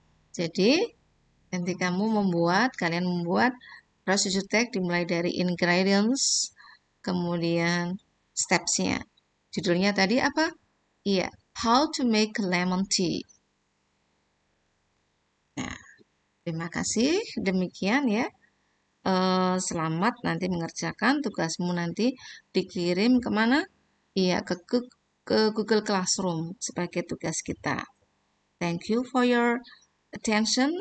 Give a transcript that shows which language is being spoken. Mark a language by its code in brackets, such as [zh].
[id] Jadi, nanti kalian membuat procedure text dimulai dari ingredients, kemudian steps-nya. Judulnya tadi apa? [en] Iya, how to make lemon tea. [id] Nah, terima kasih. Demikian ya. Selamat nanti mengerjakan tugasmu nanti dikirim kemana? Iya, ke Google Classroom sebagai tugas kita. [en] Thank you for your attention.